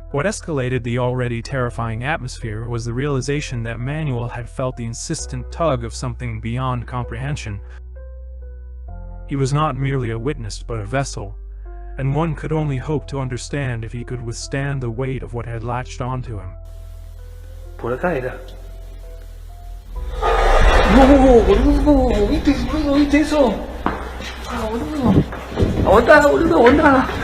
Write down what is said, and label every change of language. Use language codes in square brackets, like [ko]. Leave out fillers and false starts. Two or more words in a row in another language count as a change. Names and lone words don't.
[en] What escalated the already terrifying atmosphere was the realization that Manuel had felt the insistent tug of something beyond comprehension. He was not merely a witness but a vessel, and one could only hope to understand if he could withstand the weight of what had latched onto him. [es] Por acá era. No, boludo, ¿viste eso? Ah, boludo. Aguantá, boludo, aguantá.